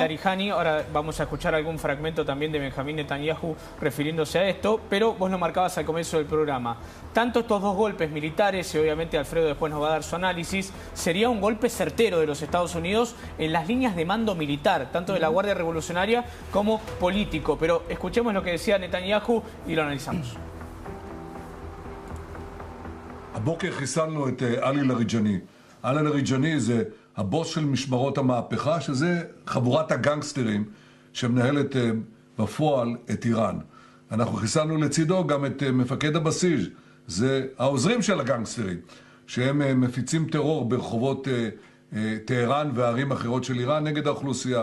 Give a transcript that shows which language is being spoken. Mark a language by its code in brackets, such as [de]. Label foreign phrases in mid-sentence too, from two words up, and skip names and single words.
[es] Larijani, ahora vamos a escuchar algún fragmento también de Benjamín Netanyahu refiriéndose a esto, pero vos lo marcabas al comienzo del programa. Tanto estos 2 golpes militares, y obviamente Alfredo después nos va a dar su análisis, sería un golpe certero de los Estados Unidos en las líneas de mando militar, tanto de la Guardia Revolucionaria como político. Pero escuchemos lo que decía Netanyahu y lo analizamos. [he] הבוקר חיסלנו את עלי לריג'ני. עלי לריג'ני זה הבוס של משמרות המהפכה, שזה חבורת הגנגסטרים שמנהלת בפועל את איראן. אנחנו חיסלנו לצידו גם את מפקד הבסיס, זה העוזרים של הגנגסטרים, שהם מפיצים טרור ברחובות טהרן וערים אחרות של איראן נגד האוכלוסייה.